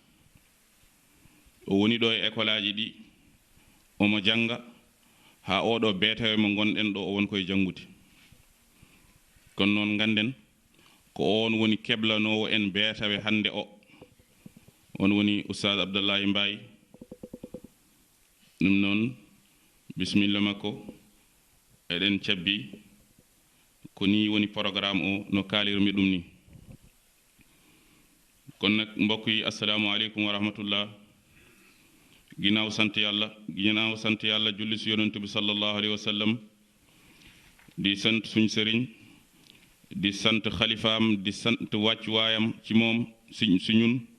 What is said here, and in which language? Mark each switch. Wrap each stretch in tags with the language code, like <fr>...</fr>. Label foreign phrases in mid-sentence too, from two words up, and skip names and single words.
<ff>o woni ɗo e école aji ɗi omo jannga haa oɗo beetawe mo gonɗen ɗo o woni koye janngude kono noon ngannden ko on woni keblanowo en beetawe hannde o on woni Oustaz Abdallahi Mbaye ɗum noon bisimilla makko eɗen cabbi ko ni woni programme o no kaalirmi ɗum ni</ff> <wo>kono nag mbokk yi</wo> <ar>السلام عليكم ورحمة الله</ar> <wo>ginnaaw sant yàlla julli si yonent bi</wo> <ar>صلى الله عليه وسلم</ar> <wo>di sant suñ sëriñ di sant xalifaam di sant wàccuwaayam ci moom si ñun</wo>